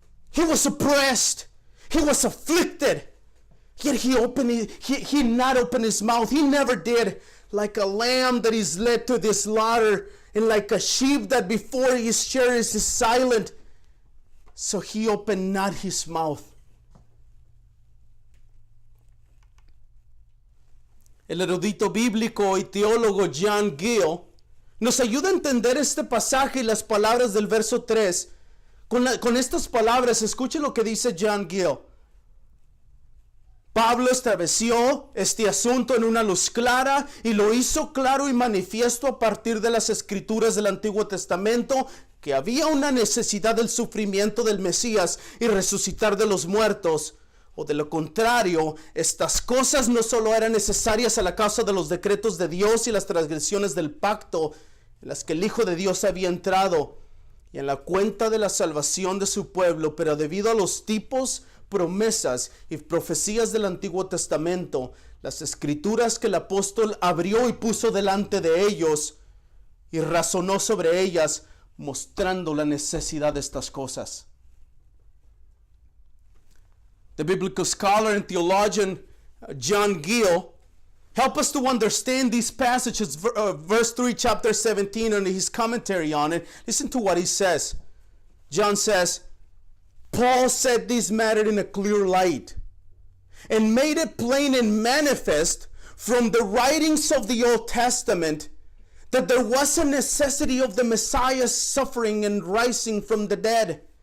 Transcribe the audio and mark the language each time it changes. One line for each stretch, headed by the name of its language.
English: He was oppressed. He was afflicted. Yet he not opened His mouth. He never did. Like a lamb that is led to the slaughter, and like a sheep that before his shearers is silent, so He opened not His mouth.
Spanish: El erudito bíblico y teólogo John Gill nos ayuda a entender este pasaje y las palabras del verso 3 Con estas palabras, escuchen lo que dice John Gill. Pablo estableció este asunto en una luz clara y lo hizo claro y manifiesto a partir de las escrituras del Antiguo Testamento que había una necesidad del sufrimiento del Mesías y resucitar de los muertos. O de lo contrario, estas cosas no solo eran necesarias a la causa de los decretos de Dios y las transgresiones del pacto en las que el Hijo de Dios había entrado y en la cuenta de la salvación de su pueblo, pero debido a los tipos, promesas y profecías del Antiguo Testamento, las escrituras que el apóstol abrió y puso delante de ellos y razonó sobre ellas, mostrando la necesidad de estas cosas.
English: The biblical scholar and theologian John Gill help us to understand these passages, verse 3, chapter 17, and his commentary on it. Listen to what he says. John says, Paul set this matter in a clear light and made it plain and manifest from the writings of the Old Testament that there was a necessity of the Messiah's suffering and rising from the dead.